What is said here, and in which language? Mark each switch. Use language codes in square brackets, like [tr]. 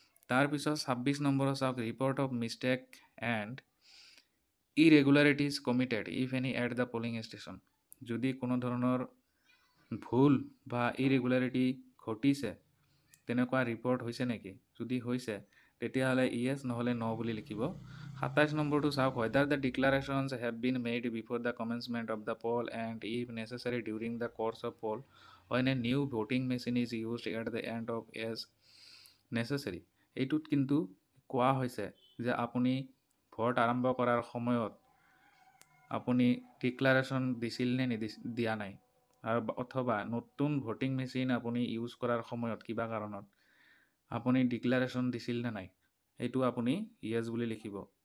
[as] তাৰপিছত 26 নম্বৰত চাওক, [en] Report of mistake and irregularities committed if any at the polling station. [as] যদি কোনো ধৰণৰ ভুল বা ইৰেগুলাৰিটি ঘটিছে তেনেকুৱা ৰিপৰ্ট হৈছে নেকি, যদি হৈছে তেতিয়াহ'লে ইয়েছ, নহ'লে ন' বুলি লিখিব। 27 নম্বৰটো চাওক, [en] whether the declarations have been made before the commencement of the poll and if necessary during the course of poll when a new voting machine is used at the end of as necessary। [as] এইটোত কিন্তু কোৱা হৈছে যে আপুনি vote আৰম্ভ কৰাৰ সময়ত আপুনি ডিক্লাৰেশ্যন দিছিল নে দিয়া নাই, আৰু অথবা নতুন ভোটিং মেচিন আপুনি ইউজ কৰাৰ সময়ত কিবা কাৰণত আপুনি ডিক্লাৰেশ্যন দিছিল নে নাই, সেইটো আপুনি ইয়েছ বুলি লিখিব।